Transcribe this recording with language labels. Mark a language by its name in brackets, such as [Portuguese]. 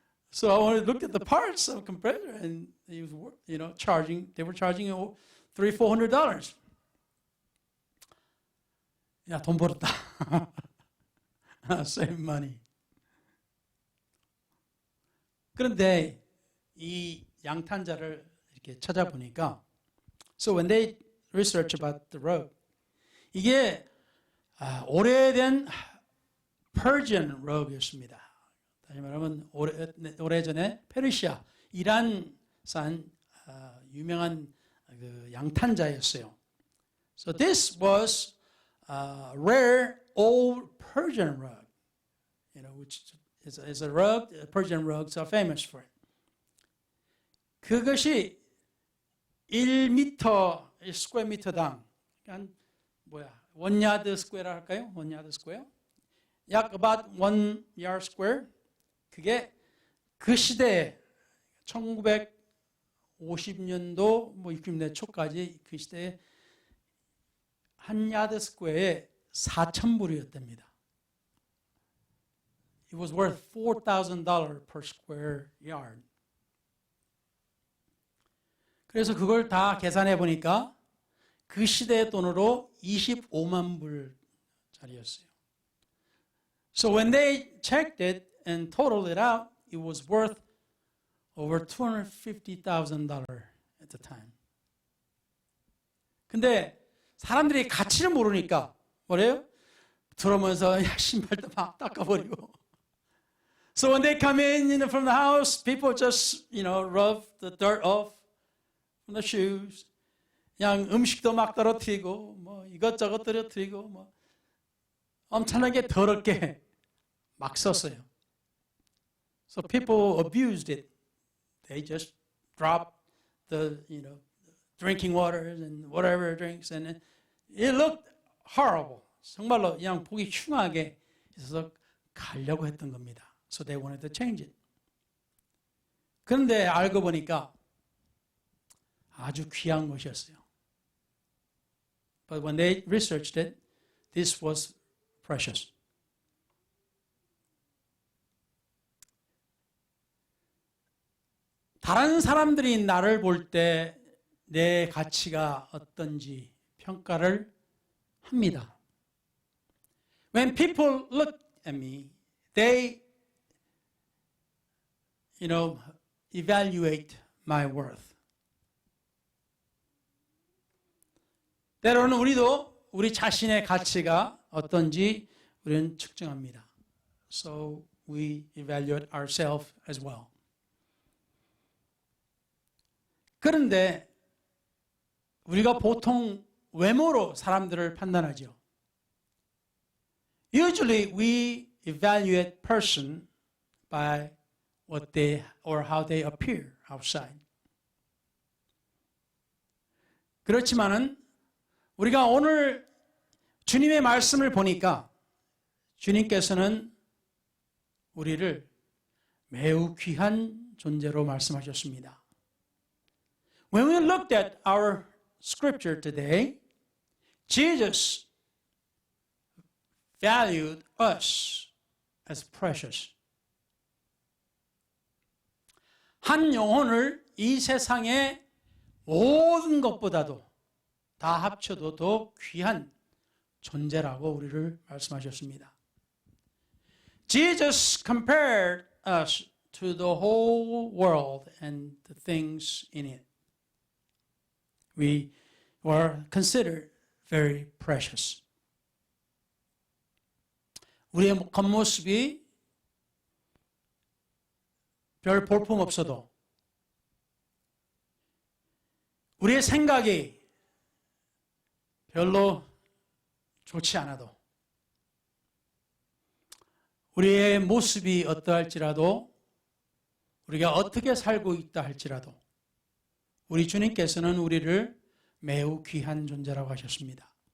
[English] So I looked at the parts of compressor and they were charging $300-400. [Korean] 야, 돈 벌었다. [English] Save money. [Korean] 그런데 이 양탄자를 이렇게 찾아보니까 [English] so when they research about the rug [Korean] 이게 오래된 Persian rug이었습니다. 다시 말하면 오래전에 페르시아 이란산 유명한 그 양탄자였어요. [English] So this was rare old Persian rug, which is a rug. Persian rugs are famous for it. [Korean] 그것이 1m 스퀘어 미터당 한 원 야드 스퀘어라 할까요? 원 야드 스퀘어? 약 [English] about 1 yard square. [Korean] 그게 그 시대에 1950년도 60년대 초까지 그 시대에 한 야드 스퀘어에 4,000불이었답니다. [English] It was worth $4,000 per square yard. [Korean] 그래서 그걸 다 계산해 보니까 그 시대의 돈으로 25만 불짜리였어요. [English] So when they checked it and totaled it out, it was worth over $250,000 at the time. [Korean] 근데 사람들이 가치를 모르니까 뭐래요? 들어오면서 신발도 막 닦아버리고. [English] So when they come in from the house, people just, rub the dirt off from the shoes. [Korean] 그냥 음식도 막 떨어뜨리고, 뭐 이것저것 떨어뜨리고, 뭐 엄청나게 더럽게 막 썼어요. [English] So people abused it. They just dropped the, drinking waters and whatever drinks, and it looked horrible. [Korean] 정말로 그냥 보기 흉하게 있어서 가려고 했던 겁니다. [English] So they wanted to change it. [Korean] 그런데 알고 보니까 아주 귀한 것이었어요. [English] But when they researched it, this was precious. [Korean] 다른 사람들이 나를 볼 때 내 가치가 어떤지 평가를 합니다. [English] When people look at me, they, evaluate my worth. [Korean] 때로는 우리도 우리 자신의 가치가 어떤지 우리는 측정합니다. [English] So we evaluate ourselves as well. [Korean] 그런데 우리가 보통 외모로 사람들을 판단하죠. [English] Usually we evaluate person by what they or how they appear outside. [Korean] 그렇지만은 우리가 오늘 주님의 말씀을 보니까 주님께서는 우리를 매우 귀한 존재로 말씀하셨습니다. [English] When we looked at our scripture today, Jesus valued us as precious. [Korean] 한 영혼을 이 세상의 모든 것보다도 다 합쳐도 더 귀한 존재라고 우리를 말씀하셨습니다. [English] Jesus compared us to the whole world and the things in it. We were considered very precious. [Korean] 우리의 겉모습이 별 볼품 없어도 우리의 생각이 별로 좋지 않아도 우리의 모습이 어떠할지라도 우리가 어떻게 살고 있다 할지라도 우리 주님께서는 우리를 매우 귀한 존재라고 하셨습니다.